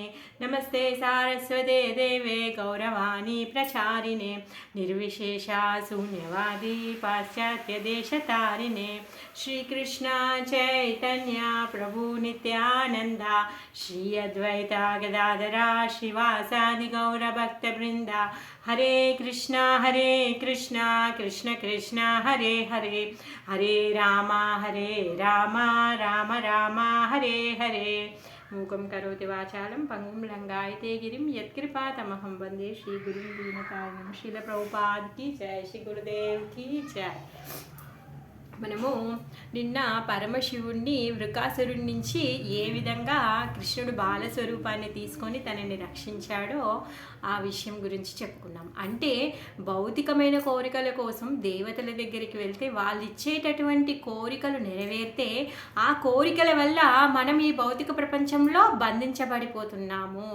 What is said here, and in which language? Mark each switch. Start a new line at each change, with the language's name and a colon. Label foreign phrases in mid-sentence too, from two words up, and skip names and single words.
Sanskrit: नमस्ते सारस्वते देवे गौरवाणी प्रचारिणे निर्विशेषा शून्यवादी पाश्चात्यदेशतारिणे। श्रीकृष्ण चैतन्य प्रभु नित्यानन्द श्री अद्वैता गदाधरा श्रीवासादि गौरभक्तवृन्द। हरे कृष्णा कृष्ण कृष्ण हरे हरे हरे राम राम राम हरे हरे। मूकं करोति वाचालं पंगुं लंघयते गिरिं यत्कृपातमहं वन्दे श्रीगुरुं दीनतारिणं।
Hindi: श्रील प्रभुपाद की जय, श्री गुरुदेव की जय।
Telugu: మనము నిన్న పరమశివుణ్ణి వృకాసురుడి నుంచి ఏ విధంగా కృష్ణుడు బాలస్వరూపాన్ని తీసుకొని తనని రక్షించాడో ఆ విషయం గురించి చెప్పుకున్నాం. అంటే భౌతికమైన కోరికల కోసం దేవతల దగ్గరికి వెళ్తే వాళ్ళు ఇచ్చేటటువంటి కోరికలు నెరవేరితే ఆ కోరికల వల్ల మనం ఈ భౌతిక ప్రపంచంలో బంధించబడిపోతున్నాము.